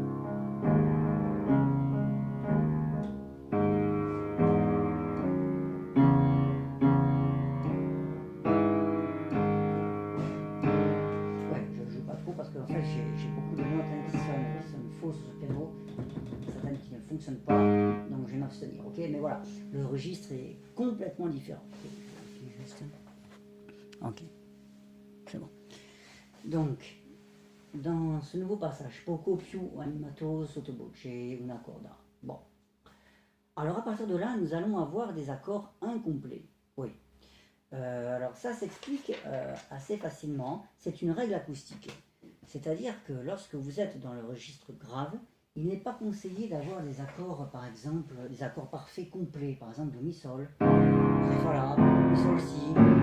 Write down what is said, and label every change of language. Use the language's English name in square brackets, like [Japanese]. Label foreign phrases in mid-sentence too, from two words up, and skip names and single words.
[French] J'ai beaucoup de notes hein, qui sonnent fausses sur le piano, certaines qui ne fonctionnent pas, donc je vais m'abstenir, ok. Mais voilà, le registre est complètement différent. Ok, c'est bon. Donc, dans ce nouveau passage, [Italian] poco più animato sotto voce una corda. [French] Bon. Alors à partir de là, nous allons avoir des accords incomplets. Oui. Alors ça s'explique assez facilement. C'est une règle acoustique. C'est-à-dire que lorsque vous êtes dans le registre grave, il n'est pas conseillé d'avoir des accords, par exemple, des accords parfaits complets, par exemple do mi sol, ré fa la, mi sol si.